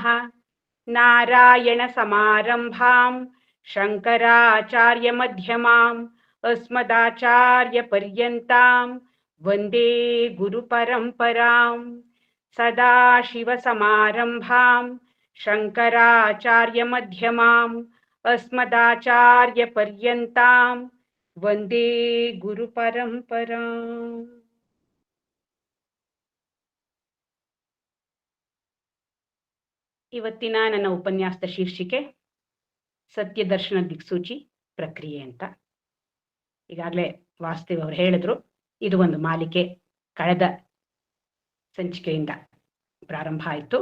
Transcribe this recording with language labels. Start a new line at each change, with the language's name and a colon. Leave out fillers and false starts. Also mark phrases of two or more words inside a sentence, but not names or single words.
Sanskrit: ನಾರಾಯಣ ಸಮಾರಂಭಾಂ ಶಂಕರಾಚಾರ್ಯ ಮಧ್ಯಮಾಂ ಅಸ್ಮದಾಚಾರ್ಯ ಪರ್ಯಂತಾಂ ವಂದೇ ಗುರು ಪರಂಪರಾಂ. ಸದಾಶಿವ ಸಮಾರಂಭಾಂ ಶಂಕರಾಚಾರ್ಯ ಮಧ್ಯಮಾಂ ಅಸ್ಮದಾಚಾರ್ಯ ಪರ್ಯಂತಾಂ ವಂದೇ ಗುರು ಪರಂಪರಾಂ.
Kannada: ಇವತ್ತಿನ ನನ್ನ ಉಪನ್ಯಾಸದ ಶೀರ್ಷಿಕೆ ಸತ್ಯದರ್ಶನ ದಿಕ್ಸೂಚಿ ಪ್ರಕ್ರಿಯೆ ಅಂತ. ಈಗಾಗಲೇ ವಾಸುದೇವ್ ಅವರು ಹೇಳಿದ್ರು, ಇದು ಒಂದು ಮಾಲಿಕೆ ಕಳೆದ ಸಂಚಿಕೆಯಿಂದ ಪ್ರಾರಂಭ ಆಯಿತು.